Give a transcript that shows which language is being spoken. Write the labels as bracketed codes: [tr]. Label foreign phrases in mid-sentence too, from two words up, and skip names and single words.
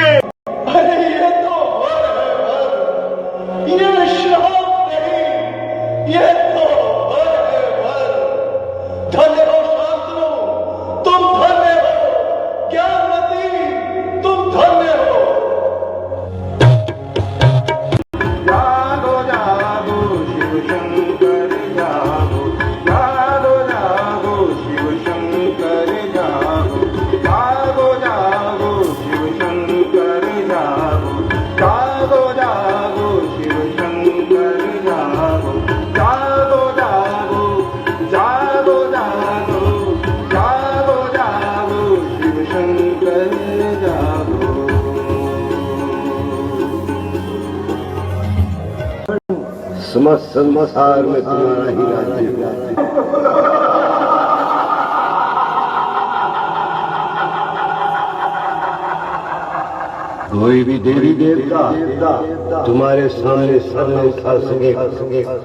[hi] ये तो ये श्राप नहीं, ये तो धन्य हो शास्त्रो, तुम धन्य हो, ज्ञानवती तुम धन्य हो। जागो जागो शिव शंकर जागो, जागो जागो शिव शंकर जागो, जागो जागो शिव शंकर जागो, जागो जागो शिव शंकर जागो, जागो जागो, जागो जागो, जागो जागो शिव शंकर जागो। समस्त संसार में तुम्हारा ही राज्य। कोई भी देवी देवता तुम्हारे सामने सर न उठा सके।